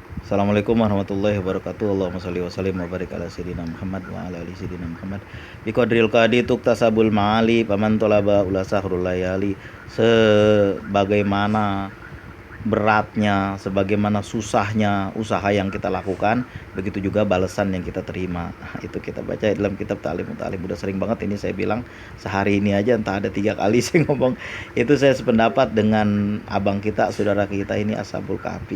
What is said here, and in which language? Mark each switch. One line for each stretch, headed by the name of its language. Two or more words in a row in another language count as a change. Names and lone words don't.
Arabic: السلام عليكم ورحمة الله وبركاته. اللهم صل وسلم وبارك على سيدنا محمد وعلى آل سيدنا محمد. بقدر الكد تكتسب المعالي فمن طلب العلا سهر الليالي.
Indonesian: Sebagaimana beratnya, sebagaimana susahnya usaha yang kita lakukan, begitu juga balasan yang kita terima. Itu kita baca dalam kitab Ta'limut Ta'lim. Udah sering banget ini saya bilang, sehari ini aja entah ada 3 kali saya ngomong. Itu saya sependapat dengan abang kita, saudara kita ini Ashabul Kahfi.